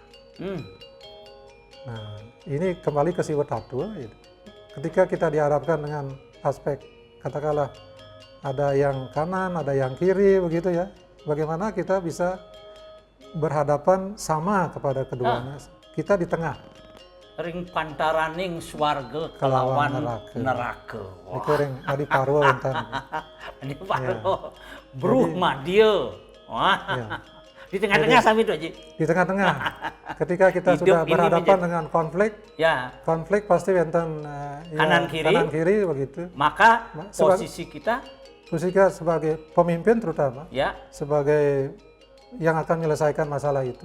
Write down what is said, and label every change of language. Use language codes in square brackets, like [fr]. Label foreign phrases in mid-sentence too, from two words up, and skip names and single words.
[id] Nah ini kembali ke Siwa Tattoo. Ketika kita dihadapkan dengan aspek, katakanlah ada yang kanan, ada yang kiri, begitu ya. Bagaimana kita bisa berhadapan sama kepada keduanya. Kita di tengah. [ban] Ring pantaraning swarga kelawan neraka. Itu ring adi parwa enten. Adi parwa. Bruh madya. [id] Wah. Ya. Di tengah-tengah sami itu aja. Di tengah-tengah. Ketika kita sudah berhadapan dengan konflik, konflik pasti enten kanan kiri begitu. Maka posisi kita sebagai pemimpin terutama, sebagai yang akan menyelesaikan masalah itu